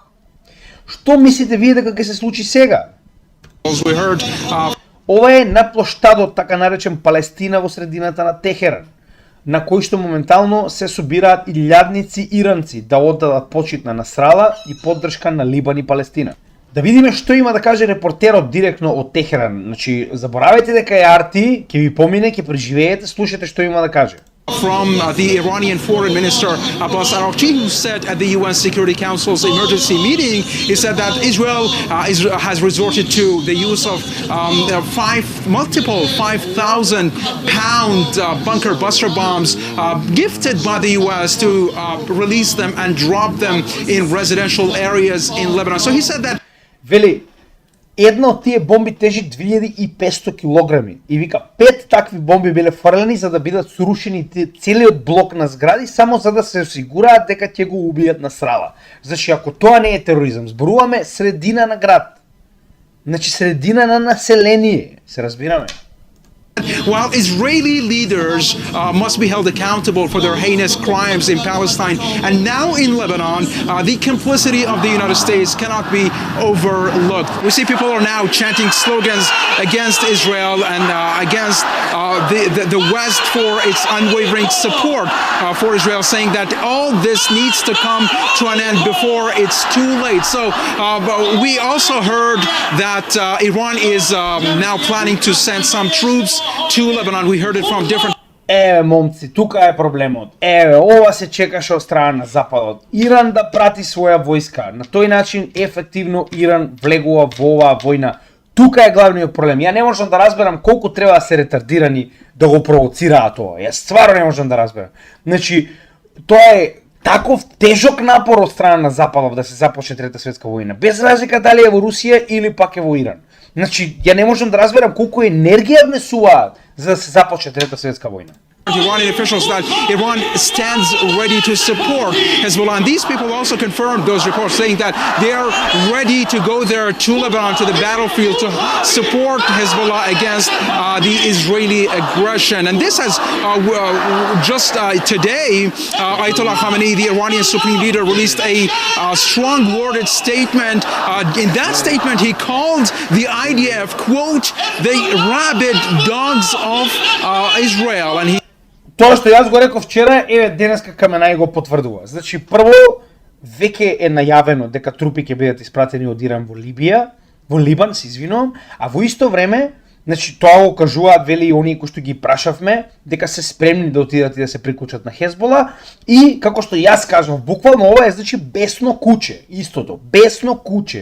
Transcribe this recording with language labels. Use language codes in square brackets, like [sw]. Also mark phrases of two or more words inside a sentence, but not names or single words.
[mk] Што мислите вие дека ќе се случи сега? Ова е на плоштадот, така наречен Палестина, во средината на Техеран. на кои што моментално се собираат илјадници иранци да оддадат почит на Насрала и поддршка на Либан и Палестина. Да видиме што има да каже репортерот директно од Техеран. Значи, заборавајте дека е Арти, ќе ви помине, ќе преживеете, слушате што има да каже. [en] From the Iranian Foreign Minister Abbas Araghchi, who said at the UN Security Council's emergency meeting, he said that Israel has resorted to the use of multiple 5,000-pound bunker buster bombs gifted by the US to release them and drop them in residential areas in Lebanon. So he said that. [mk] Вели, една од тие бомби тежи 2500 килограми и вика 5 такви бомби биле фрлени за да бидат срушени целиот блок на згради само за да се осигураат дека ќе го убијат Насрала. Значи ако тоа не е тероризам, зборуваме средина на град. Значи средина на население, се разбираме. [en] While Israeli leaders must be held accountable for their heinous crimes in Palestine and now in Lebanon, the complicity of the United States cannot be overlooked. We see people are now chanting slogans against Israel and against the West for its unwavering support for Israel, saying that all this needs to come to an end before it's too late. So we also heard that Iran is now planning to send some troops to Lebanon. We heard it from different. [mk] Момци, тука е проблемот. Ова се чекаше од страна на Западот. Иран да прати своја војска. На тој начин ефективно Иран влегува во оваа војна. Тука е главниот проблем. Ја не можам да разберам колку треба да се ретардирани да го провоцираат ова. Јас стварно не можам да разберам. Значи, тоа е таков тежок напор од страна на Западов да се започне Трета светска војна. Без разлика дали е во Русија или пак е во Иран. Значи, ја не можам да разберам колку енергија внесуваат за да се започне Трета светска војна. [en] Iranian officials that Iran stands ready to support Hezbollah. And these people also confirmed those reports, saying that they are ready to go there to Lebanon, to the battlefield, to support Hezbollah against the Israeli aggression. And this has just today, Ayatollah Khamenei, the Iranian supreme leader, released a strong worded statement. In that statement, he called the IDF, quote, the rabid dogs of Israel. And he [mk] Тоа што јас го реков вчера, денеска Каменај го потврдува. Значи, прво, веќе е најавено дека трупи ќе бидат испратени од Иран во Либан, се извинувам, а во исто време, значи, тоа го кажуваат, вели и оние кои што ги прашавме, дека се спремни да отидат и да се прикучат на Хезбола, и, како што јас кажав, буквално ова е, значи, бесно куче, истото, бесно куче.